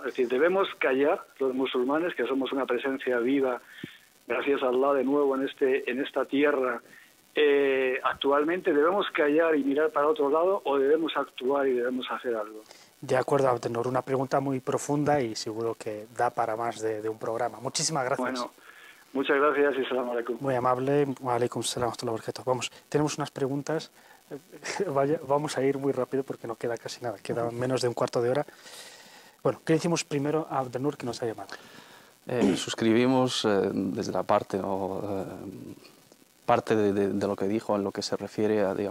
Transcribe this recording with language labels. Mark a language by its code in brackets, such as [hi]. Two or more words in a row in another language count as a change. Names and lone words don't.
[es] Es decir, debemos callar los musulmanes, que somos una presencia viva, gracias a Allah de nuevo en esta tierra. Actualmente, ¿debemos callar y mirar para otro lado o debemos actuar y debemos hacer algo? De acuerdo, Abdenur, una pregunta muy profunda y seguro que da para más de un programa. Muchísimas gracias. Bueno, muchas gracias y [ar] سلام عليكم. [es] Muy amable. [ar] وعليكم السلام ورحمة الله وبركاته. [es] Vamos, tenemos unas preguntas Vamos a ir muy rápido porque no queda casi nada, queda menos de un cuarto de hora. Bueno, ¿qué decimos primero a Abdelnour, que nos ha llamado? Suscribimos desde la parte, parte de lo que dijo en lo que se refiere a, digamos,